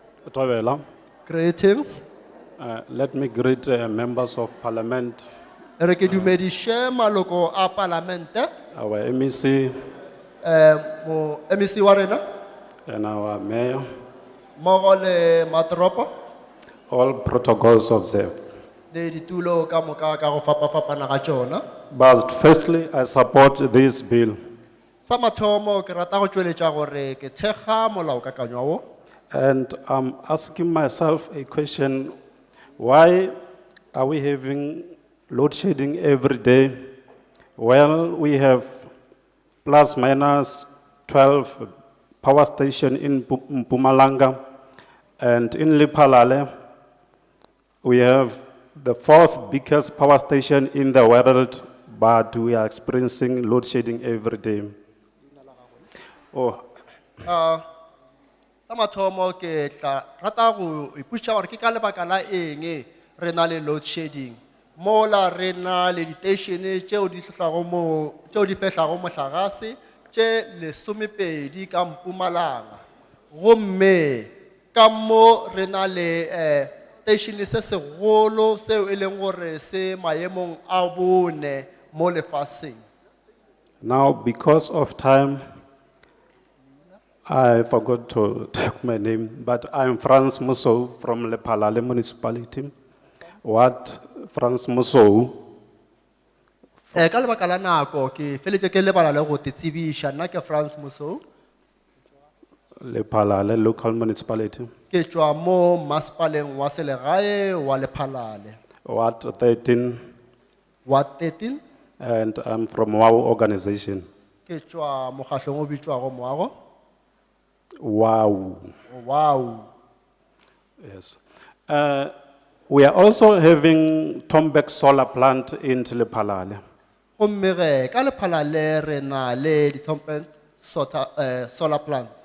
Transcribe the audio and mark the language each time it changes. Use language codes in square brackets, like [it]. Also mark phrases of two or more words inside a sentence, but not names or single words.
[nso] Tobela. [en] Greetings. Let me greet members of parliament, [nso] Re ke dumedishe maloko a parlamente, [en] our MEC [nso] mo MEC wa rena, [en] and our mayor, [nso] mmogo le matoropo, [en] all protocols observed. [nso] le ditulo ka moka ka go fapafapana ga tsona. [en] But firstly, I support this bill. [nso] Sa mathomo ke rata go tšweletša gore ke thekga molaokakanywa wo. [en] And I'm asking myself a question, why are we having load shedding every day? Well, we have plus minus 12 power station in Mpumalanga, and in Lephalale, we have the 4th biggest power station in the world, but we are experiencing load shedding every day. Oh, [nso] Sa mathomo ke tla rata go iputša gore ke ka lebaka la eng re na le [en] load shedding. [nso] Mola re na le diteišene tšeo di fehlago mohlagase tše lesomepedi ka Mpumalanga. Gomme ka mo re na le station se segolo seo e leng gore se maemong a bone mo lefaseng. [en] now, because of time, I forgot to take my name, but I'm Franz Musso from Lephalale municipality. What Franz Musso? [nso] Ka lebaka la nako ke feletše ke lebala le go te tsebiša, nna ke France Muso, [en] Lephalale local municipality. [nso] ke tšwa mo masepaleng wa selegae wa Lephalale. [en] What 13? What 13? And I'm from WOW organization. [nso] Ke tšwa mokgahlong o bitšwago Moago. [en] WOW. Wow. Yes. We are also having Tombeck solar plant in Lephalale. [nso] Gomme ge ka Lephalale re na le di-Thompen [en] solar plants.